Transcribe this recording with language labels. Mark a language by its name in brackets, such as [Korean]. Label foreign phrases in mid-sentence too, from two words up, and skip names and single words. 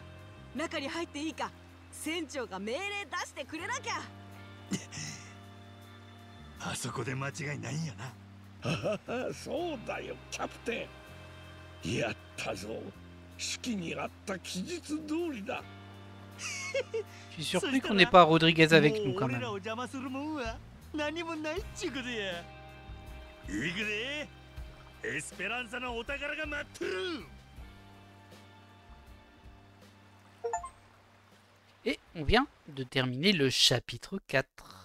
[Japanese] 中に入っていいか船長が命令出してくれなきゃ。あそこで間違いないんやな。そうだよキャプテン。やったぞ。式にあった記述通りだ。 [French] Je suis surpris qu'on n'ait pas Rodriguez avec nous quand même. Et on vient de terminer le chapitre 4.